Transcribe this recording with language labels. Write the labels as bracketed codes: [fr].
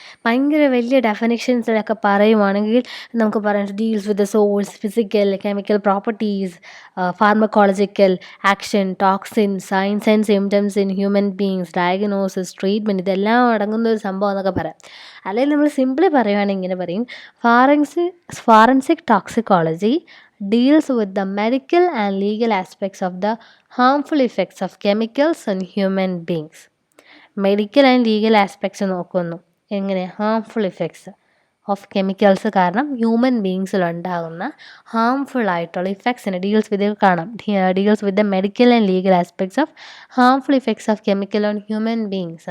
[ml] ഭയങ്കര വലിയ ഡെഫിനിഷൻസിലൊക്കെ പറയുവാണെങ്കിൽ നമുക്ക് പറയാൻ [en] deals with the source, physical, chemical properties, pharmacological action, toxin, signs and symptoms in human beings, diagnosis, treatment, [ml] ഇതെല്ലാം അടങ്ങുന്ന ഒരു സംഭവം എന്നൊക്കെ പറയാം. അല്ലെങ്കിൽ നമ്മൾ സിംപ്ലി പറയുവാണെങ്കിൽ ഇങ്ങനെ പറയും, [en] Forensic toxicology deals with the medical and legal aspects of the harmful effects of chemicals on human beings. Medical and legal aspects [ml] നോക്കുന്നു. എങ്ങനെ? [en] harmful effects of chemicals [ml] കാരണം ഹ്യൂമൻ ബീങ്സിലുണ്ടാകുന്ന ഹാംഫുൾ ആയിട്ടുള്ള ഇഫക്ട്സിനെ [en] Deals with the medical and legal aspects of harmful effects of chemical on human beings.